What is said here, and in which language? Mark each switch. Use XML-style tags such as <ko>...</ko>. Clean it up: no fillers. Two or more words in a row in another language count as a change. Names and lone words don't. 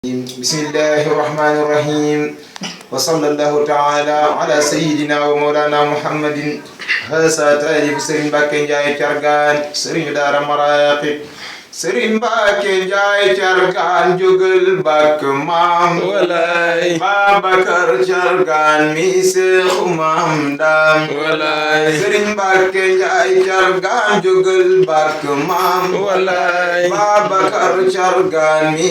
<ar>بسم الله الرحمن الرحيم وصلى الله تعالى على سيدنا ومولانا محمد.</ar> <wo>هذا تالي سرين باكن جاي ترغان سرين دار مراقب Sëriñ Mbàkke Njaay Cargaan jógal bàkk maam walaay Babakar Cargaan mi Seexu Maam Daam walaay Sëriñ Mbàkke Njaay Cargaan jógal bàkk maam walaay Babakar Cargaan mi</wo>